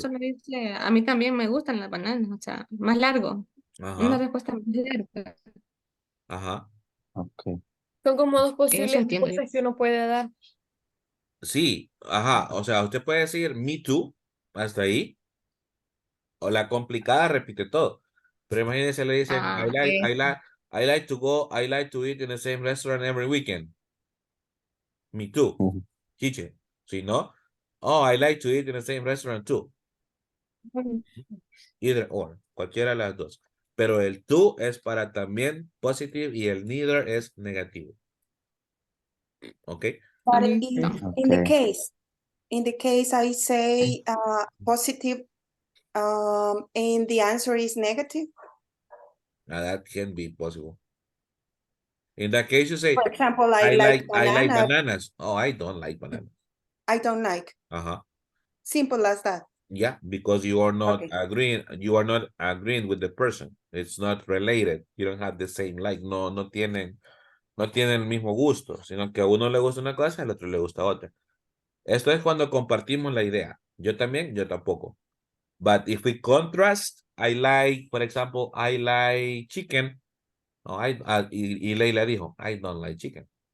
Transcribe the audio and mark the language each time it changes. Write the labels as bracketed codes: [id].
[es] solo dice a mí también me gustan las bananas, o sea, más largo. Una respuesta más larga. Ajá. Okay. Son como dos Eso posibles entiendo. respuestas que uno puede dar. Sí, ajá. O sea, usted puede decir [en] me too, [es] hasta ahí. O la complicada repite todo. Pero imagínense, le dicen, [en] I like to go, I like to eat in the same restaurant every weekend. Me too. [es] Chiche. Si no, [en] oh, I like to eat in the same restaurant too. Either or, [es] cualquiera de las dos. Pero el to es para también positive y el neither es negativo. ¿Ok? [en] But in the case I say positive and the answer is negative. Now that can be possible. In that case, you say, For example, I like like bananas. Oh, I don't like bananas. I don't like. Simple as that. Yeah, because you are not agreeing. You are not agreeing with the person. It's not related. You don't have the same like. [es] No tienen el mismo gusto, sino que a uno le gusta una cosa, al otro le gusta otra. Esto es cuando compartimos la idea. Yo también, yo tampoco. [en] But if we contrast, I like, for example, I like chicken. [es] No, y Leila dijo, [en] I don't like chicken.